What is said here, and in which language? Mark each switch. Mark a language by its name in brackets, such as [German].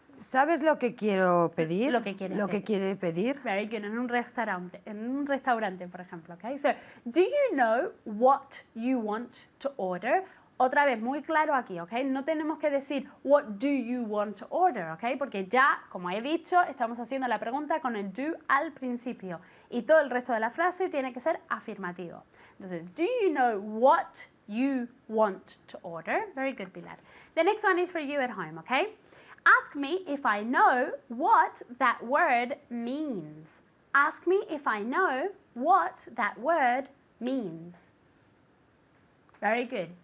[Spanish] ¿Sabes lo que quiero pedir? Lo que quieres Lo que quiere pedir. [English] Very good. [Spanish] En un restaurante, por ejemplo, okay? [English] So, do you know what you want to order? [Spanish] Otra vez, muy claro aquí, ¿ok? No tenemos que decir, [English] what do you want to order, [Spanish] ¿ok? Porque ya, como he dicho, estamos haciendo la pregunta con el do al principio. Y todo el resto de la frase tiene que ser afirmativo. [English] Entonces, do you know what you want to order? Very good, Pilar. The next one is for you at home, ¿ok? Ask me if I know what that word means. Ask me if I know what that word means. Very good.